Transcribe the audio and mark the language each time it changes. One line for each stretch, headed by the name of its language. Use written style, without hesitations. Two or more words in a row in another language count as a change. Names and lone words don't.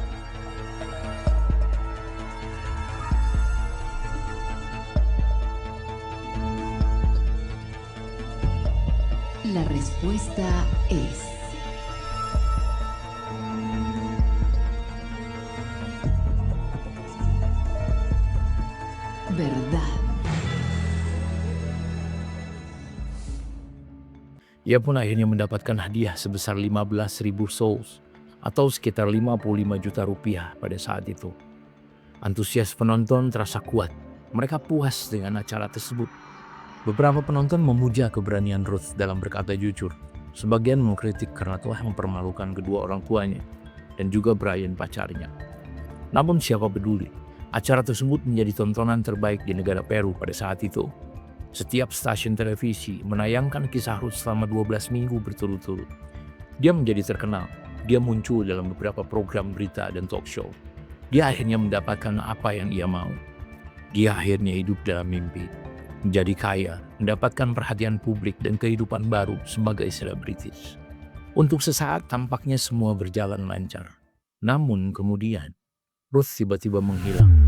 Spanish: La respuesta es verdad.
Indonesian: Ia pun akhirnya mendapatkan hadiah sebesar 15.000 souls atau sekitar 55 juta rupiah pada saat itu. Antusias penonton terasa kuat. Mereka puas dengan acara tersebut. Beberapa penonton memuja keberanian Ruth dalam berkata jujur. Sebagian mengkritik karena telah mempermalukan kedua orang tuanya dan juga Brian pacarnya. Namun siapa peduli, acara tersebut menjadi tontonan terbaik di negara Peru pada saat itu. Setiap stasiun televisi menayangkan kisah Ruth selama 12 minggu berturut-turut. Dia menjadi terkenal. Dia muncul dalam beberapa program berita dan
English: talk show.
Indonesian: Dia akhirnya mendapatkan apa yang ia mau. Dia akhirnya hidup dalam mimpi. Menjadi kaya, mendapatkan perhatian publik dan kehidupan baru sebagai selebritis. Untuk sesaat tampaknya semua berjalan lancar. Namun kemudian, Ruth tiba-tiba menghilang.